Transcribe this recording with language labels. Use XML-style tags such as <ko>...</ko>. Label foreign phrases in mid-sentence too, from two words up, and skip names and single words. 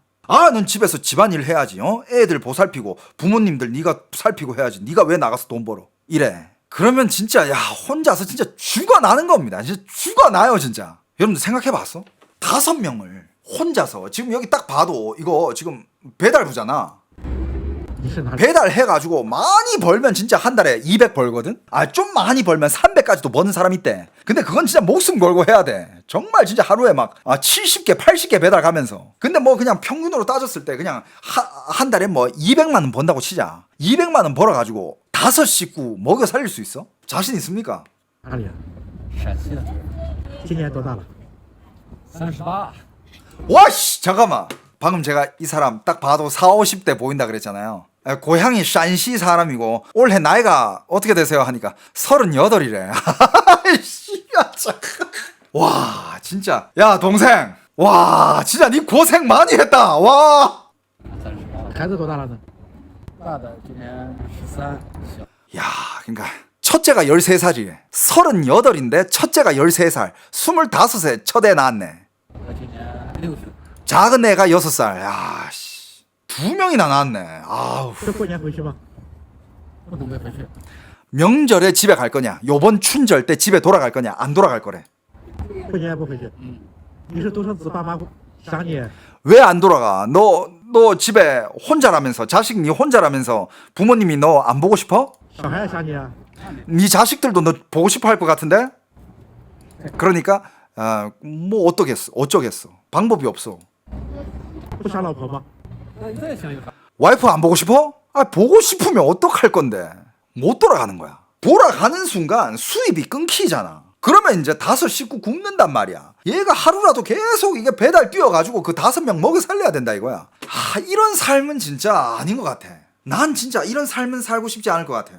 <ko>넌 집에서 집안일 해야지. 애들 보살피고 부모님들 네가 살피고 해야지. 네가 왜 나가서 돈 벌어? 이래. 그러면 진짜 혼자서 진짜 죽어나는 겁니다. 진짜 죽어나요 진짜. 여러분들 생각해봤어? 5명을 혼자서 지금 여기 딱 봐도 이거 지금 배달부잖아.</ko> <zh>你是哪里？</zh> <ko>배달해가지고 많이 벌면 진짜 한 달에 200 벌거든? 좀 많이 벌면 300까지도 버는 사람 있대. 근데 그건 진짜 목숨 걸고 해야 돼. 정말 진짜 하루에 막 70개, 80개 배달 가면서. 근데 뭐 그냥 평균으로 따졌을 때 그냥 한 달에 뭐 200만 원 번다고 치자. 200만 원 벌어가지고 5 식구 먹여 살릴 수 있어? 자신 있습니까?</ko> <zh>哪里啊？陕西的，今年多大了？ 38。</zh> <ko>와씨 잠깐만. 방금 제가 이 사람 딱 봐도 4, 50대 보인다 그랬잖아요. 고향이 陕시 사람이고 올해 나이가 어떻게 되세요? 하니까 38이래. 와 진짜 야 동생 와 진짜 니 고생 많이 했다. 와</ko> <zh>38，孩子多大了呢？大的今年13，小</zh> <ko>야, 그러니까 첫째가 13살이래. 38인데 첫째가 13살. 25세 첫 애 낳았네.</ko> <zh>我今年60。</zh> <ko>작은 애가 6살. 야, 씨. 2명이나 낳았네. 아우.</ko> <zh>这过年回去吗？不准备回去，</zh> <ko>명절에 집에 갈 거냐? 요번 춘절 때 집에 돌아갈 거냐? 안 돌아갈 거래.</ko> <zh>过年不回去。你是独生子，爸妈想你。</zh> <ko>왜 안 돌아가? 너 집에 혼자라면서 자식 니 혼자라면서 부모님이 너 안 보고 싶어?</ko> <zh>小孩也想你啊。</zh> <ko>니 자식들도 너 보고 싶어 할 것 같은데? 그러니까 뭐 어쩌겠어. 방법이 없어.</ko> <zh>不想老婆吗？那你再想一个，</zh> <ko>와이프 안 보고 싶어? 아, 보고 싶으면 어떡할 건데? 못 돌아가는 거야. 돌아가는 순간 수입이 끊기잖아. 그러면 이제 5 식구 굶는단 말이야. 얘가 하루라도 계속 이게 배달 뛰어가지고 그 5명 먹여 살려야 된다 이거야. 아, 이런 삶은 진짜 아닌 것 같아. 난 진짜 이런 삶은 살고 싶지 않을 것 같아요.</ko>